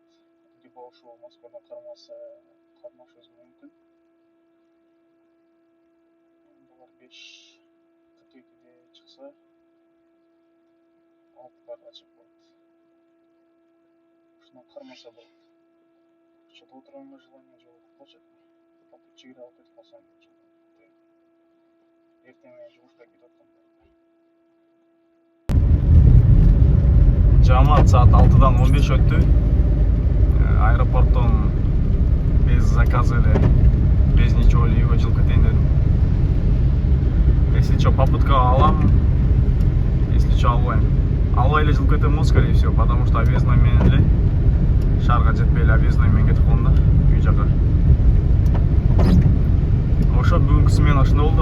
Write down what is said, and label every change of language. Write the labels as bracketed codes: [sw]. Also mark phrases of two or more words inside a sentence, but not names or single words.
[ky] Либо ошол Москвадан кармашыбыз мүмкүн. Булар 5:42-де чыкса, алтыларга чыгып калат. Ушундан кармаса болот. Что-то отырганга желание жок болчу. Потом чыгыра алып кетип калсам болчу. эртең менен жумушка кетип аткам. Жамаат саат 6-дан 15 өттү. Аэропорттон [ru] без заказа [ky] эле, [ru] без ничего [ky] эле үйгө жылып кетейин дедим. [ru] Если что, попутка алам, если что, [ky] албайм. Албай эле жылып кетем, [ru] скорее всего, потому что [ky] объездной менен эле шаарга жетпей эле объездной менен кетип калдым да үй жака. Ошо бүгүнкү смена ушундай болду.